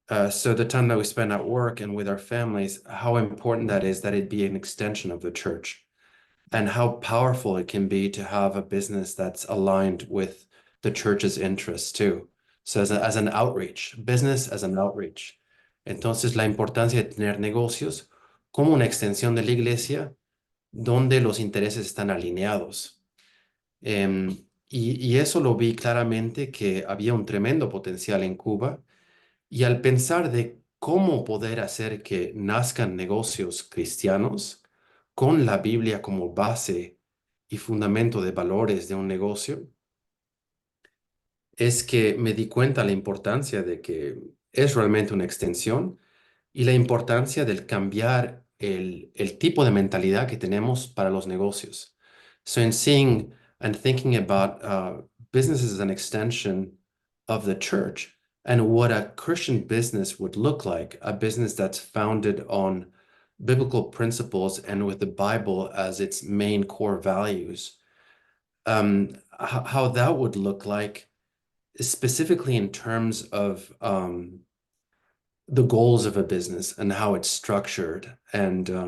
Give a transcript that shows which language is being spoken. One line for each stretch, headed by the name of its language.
English: So the time that we spend at work and with our families, how important that is that it be an extension of the church, and how powerful it can be to have a business that's aligned with the church's interests too. So as an outreach, business as an outreach.
Spanish: Entonces la importancia de tener negocios como una extensión de la iglesia donde los intereses están alineados. Y eso lo vi claramente que había un tremendo potencial en Cuba. Y al pensar de cómo poder hacer que nazcan negocios cristianos con la Biblia como base y fundamento de valores de un negocio, es que me di cuenta la importancia de que es realmente una extensión y la importancia del cambiar el tipo de mentalidad que tenemos para los negocios.
English: So in seeing and thinking about business as an extension of the church, and what a Christian business would look like, a business that's founded on biblical principles and with the Bible as its main core values, how that would look like, specifically in terms of the goals of a business and how it's structured, and